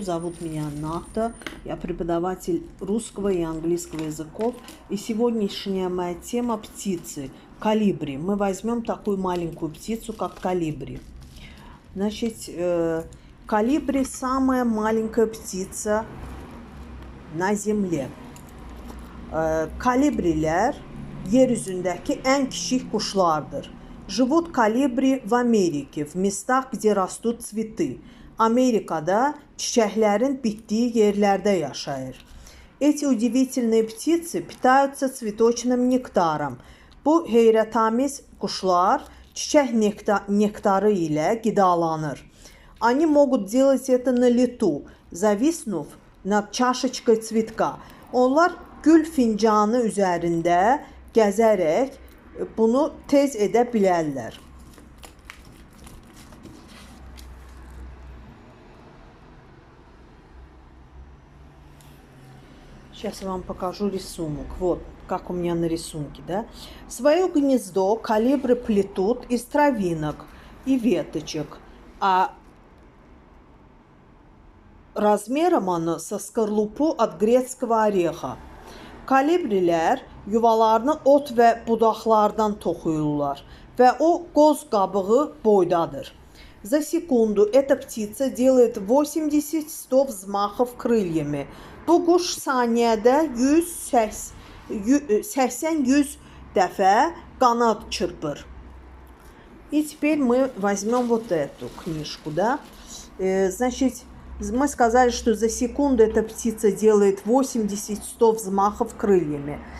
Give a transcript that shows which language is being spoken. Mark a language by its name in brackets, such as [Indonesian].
[Russian] Зовут меня Ната. Я преподаватель русского и английского языков. И сегодняшняя моя тема – птицы. Колибри. Мы возьмем такую маленькую птицу, как колибри. Значит, колибри – самая маленькая птица на Земле. [Azerbaijani] Kalibrilər yeryüzündəki ən kiçik quşlardır. [Russian] Живут колибри в Америке, в местах, где rastут цветы. [Azerbaijani] Amerikada çiçəklərin bitdiyi yerlərdə yaşayır. [Russian] Эти удивительные птицы питаются цветочным нектаром. [Azerbaijani] Bu heyrətamiz quşlar çiçək нектары ilə qidalanır. [Russian] Они могут делать это на лету, зависнув над чашечкой цветка. [Azerbaijani] Onlar gül fincanı üzərində gəzərək bunu tez edə bilərlər. [Russian] Сейчас я вам покажу рисунок. Вот, как у меня на рисунке, да? Свое гнездо колибри плетут из травинок и веточек, а размером оно со скорлупу от грецкого ореха. [Azerbaijani] Kalibrilər yuvalarını ot və budaqlardan toxuyurlar və o qoz qabığı boydadır. [Russian] За секунду эта птица делает 80-100 взмахов крыльями. [Azerbaijani] Bu quş saniyədə 80-100 dəfə qanad çırpır. [Russian] И теперь мы возьмем вот эту книжку, да? Значит, мы сказали, что за секунду эта птица делает 80-100 взмахов крыльями.